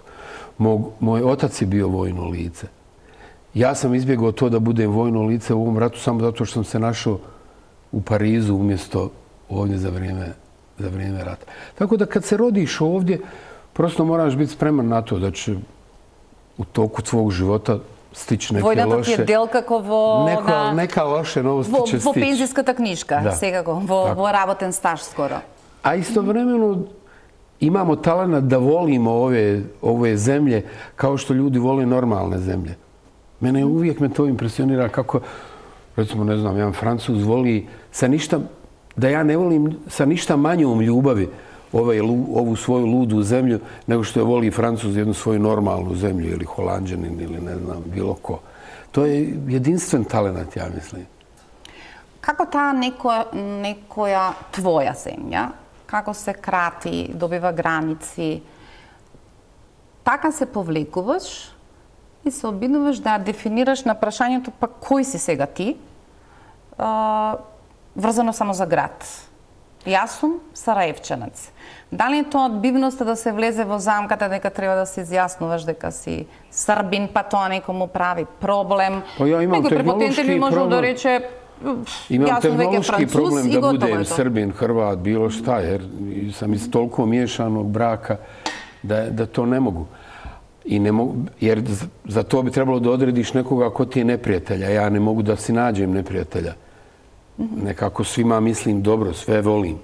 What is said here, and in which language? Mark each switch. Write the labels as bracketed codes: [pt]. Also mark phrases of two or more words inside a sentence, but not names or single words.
[bs] Moj otac je bio vojno lice. Ja sam izbjegao to da budem vojno lice u ovom ratu samo zato što sam se našao u Parizu umjesto ovdje za vrijeme rata. Tako da kad se rodiš ovdje, prosto moraš biti spreman na to da će u toku tvog života stići neke loše... [mk] Војната ти е дел како [bs] Neka loše novosti će stići. [mk] Во пензиската книжка, секако, во работен стаж скоро. [bs] A istovremeno imamo talent da volimo ove zemlje kao što ljudi vole normalne zemlje. Uvijek me to impresionira kako, recimo, ne znam, jedan Francuz voli da ja ne volim sa ništa manjom ljubavi ovu svoju ludu zemlju nego što je voli Francuz jednu svoju normalnu zemlju ili Holanđanin ili ne znam, bilo ko. To je jedinstven talent, ja mislim. [mk] Како таа некоја твоја земја, како се крати, добива граници, така се повлекуваш и се обидуваш да дефинираш на прашањето па кој си сега ти, врзано само за град. Јас сум Сараевчанец. Дали е тоа одбивноста да се влезе во замката дека треба да се изјаснуваш дека си србин, па тоа некому прави проблем? Некој препотентен би можел да рече [bs] imam tehnološki problem da budem Srbin, Hrvat, bilo šta, jer sam iz toliko miješanog braka da to ne mogu. Jer za to bi trebalo da odrediš nekoga ko ti je neprijatelja. Ja ne mogu da si nađem neprijatelja. Nekako svima mislim dobro, sve volim.